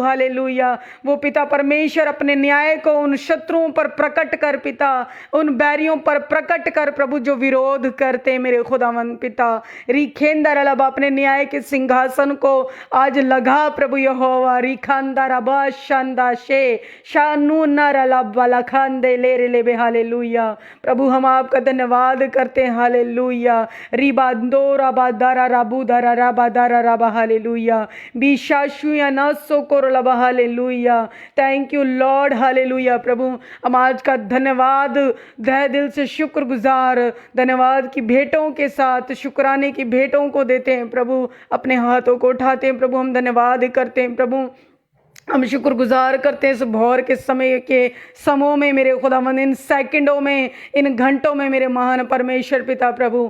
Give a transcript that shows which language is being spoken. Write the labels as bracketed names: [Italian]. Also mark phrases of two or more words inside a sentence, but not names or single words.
[Hindi] हालेलुया, वो पिता परमेश्वर अपने न्याय को उन शत्रुओं पर प्रकट कर पिता, उन बैरियों पर प्रकट कर प्रभु जो विरोध करते हैं मेरे खुदावन पिता। रिखेंदर अलब अपने न्याय के सिंहासन को आज लगा प्रभु यहोवा। रिखांदर अबा शांदा शे शानू नर अलब वाला खांदे ले रे ले बे। हालेलुया। प्रभु, हम आपका धन्यवाद करते हैं। हालेलुया। रिबा दोरा बादारा राबू दारा राबा दारा राबा। हालेलुया। बिशाशुया नासो कोर लबा। हालेलुया। [English] Thank you Lord. हालेलुया। [Hindi] प्रभु, हम आज का धन्यवाद तहे दिल से शुक्रगुजार धन्यवाद की भेंटों के साथ शुक्राने की भेंटों को देते हैं प्रभु। अपने हाथों को उठाते हैं प्रभु, हम धन्यवाद करते हैं प्रभु, हम शुक्रगुजार करते हैं इस भौर के समय के समों में मेरे खुदावंद, इन सेकंडों में, इन घंटों में मेरे महान परमेश्वर पिता प्रभु।